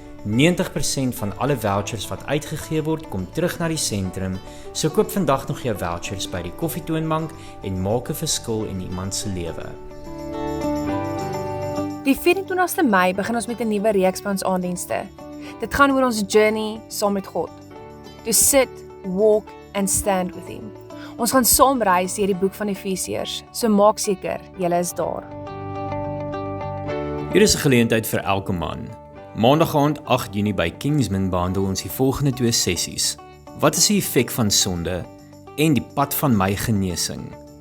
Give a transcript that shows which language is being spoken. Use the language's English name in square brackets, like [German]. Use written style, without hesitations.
[Afrikaans] 90% van alle vouchers wat uitgegee word, kom terug na die sentrum, so koop vandag nog jou vouchers by die koffietoonbank en maak 'n verskil in iemand se lewe. Die 24ste Mei begin ons met 'n nuwe reeks by ons aanddienste. Dit gaan oor ons journey saam met God. [English] To sit, walk and stand with him. [Afrikaans] Ons gaan saam reis deur die boek van Efesiërs, so maak seker jy is daar. Hier is 'n geleentheid vir elke man. Maandag aand 8 Junie by Kingsman behandel ons die volgende 2 sessies. Wat is die effek van sonde en die pad van my genesing?